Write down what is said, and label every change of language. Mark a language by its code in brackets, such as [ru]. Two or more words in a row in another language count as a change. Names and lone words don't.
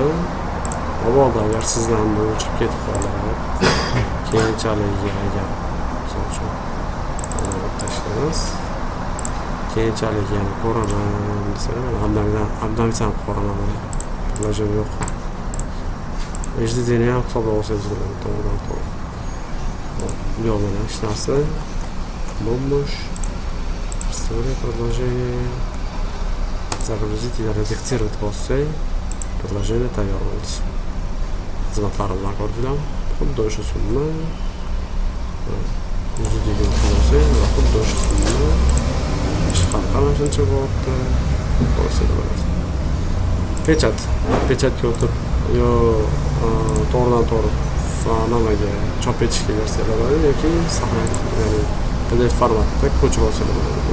[uz] Mabodo agar sizdan bu chiqib ketib qoladi, keyinchalik agar misol uchun emas. Keyinchalik yana ko'raman desalar, abdamsan ko'raman. Ilojim yo'q. HDD'ni ham hisobga olsangiz bo'ladi, to'g'ridan-to'g'ri. Yo'q, mana hech narsa. Bombosh. [ru] История предложения. Загрузить или редактировать постей. [uz] Предложение tayyor bo'ldi. Xizmatlari bilan ko'rdilar. Xuddi o'sha summa. HDD'ga o'tkazilsa, xuddi o'sha summa. Ish haqi mana shuncha bo'lyapti. Bo'lsa bo'ladi. Pechatga o'tib yo to'g'ridan-to'g'ri nimaga chop etishga bersalar bo'ladi yoki saqlaydi, ya'ni PDF formatda ko'chirib olsalar bo'ladi.